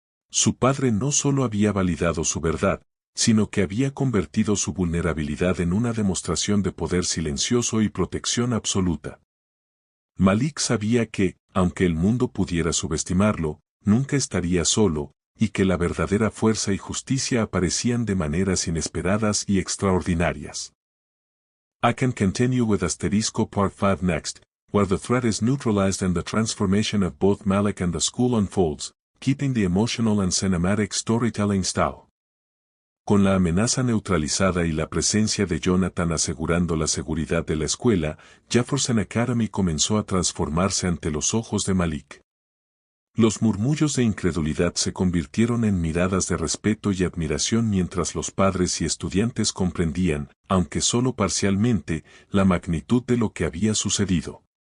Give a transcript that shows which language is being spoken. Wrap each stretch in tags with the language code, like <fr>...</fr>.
<es>Su padre no solo había validado su verdad, sino que había convertido su vulnerabilidad en una demostración de poder silencioso y protección absoluta. Malik sabía que, aunque el mundo pudiera subestimarlo, nunca estaría solo, y que la verdadera fuerza y justicia aparecían de maneras inesperadas y extraordinarias.</es> <en>I can continue with Asterisco Part 5 next, where the threat is neutralized and the transformation of both Malik and the school unfolds, keeping the emotional and cinematic storytelling style.</en> <es>Con la amenaza neutralizada y la presencia de Jonathan asegurando la seguridad de la escuela, Jefferson Academy comenzó a transformarse ante los ojos de Malik. Los murmullos de incredulidad se convirtieron en miradas de respeto y admiración mientras los padres y estudiantes comprendían, aunque solo parcialmente, la magnitud de lo que había sucedido.</es>